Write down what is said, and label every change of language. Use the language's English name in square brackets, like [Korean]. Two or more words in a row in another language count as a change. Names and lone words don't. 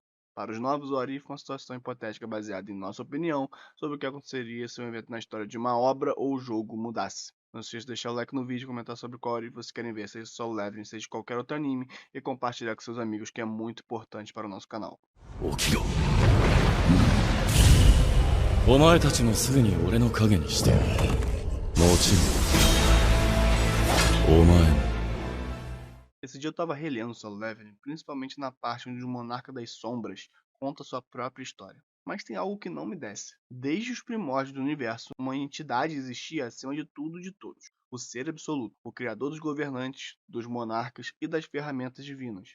[Portuguese] Para os novos What If, uma situação hipotética baseada em nossa opinião sobre o que aconteceria se um evento na história de uma obra ou jogo mudasse. Não se esqueça de deixar o like no vídeo, comentar sobre qual What If vocês querem ver, seja Solo Leveling, seja qualquer outro anime, e compartilhar com seus amigos, que é muito importante para o nosso canal. [Japanese] 起きろ。お前たちもすぐに俺の影にしてやる。もちろんお前も。 [Portuguese] Esse dia eu estava relendo Solo Leveling, principalmente na parte onde o Monarca das Sombras conta sua própria história. Mas tem algo que não me desce. Desde os primórdios do universo, uma entidade existia acima de tudo e de todos. O Ser Absoluto, o criador dos governantes, dos monarcas e das ferramentas divinas.